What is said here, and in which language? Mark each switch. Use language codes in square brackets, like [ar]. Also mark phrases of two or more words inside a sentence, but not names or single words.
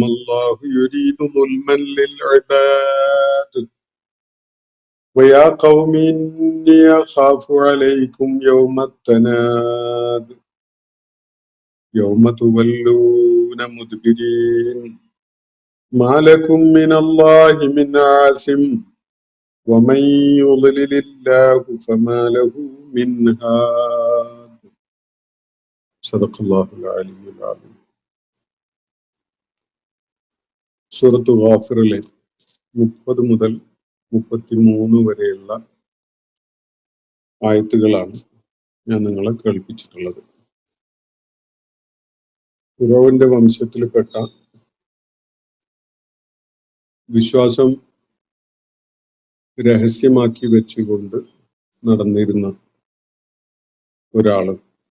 [ar] الله يريد ظلما للعباد ويا قوم إني أخاف عليكم يوم التناد يوم تولون مدبرين ما لكم من الله من عاصم ومن يضلل الله فما له من هاد. صدق الله العلي العظيم. [ml] സൂറത്ത് ഗാഫിറിലെ 30 മുതൽ 33 വരെയുള്ള ആയത്തുകളാണ് ഞാൻ നിങ്ങളെ കേൾപ്പിച്ചിട്ടുള്ളത്. ഫിറൗന്റെ വംശത്തിൽപ്പെട്ട വിശ്വാസം രഹസ്യമാക്കി വെച്ചുകൊണ്ട് നടന്നിരുന്ന ഒരാള്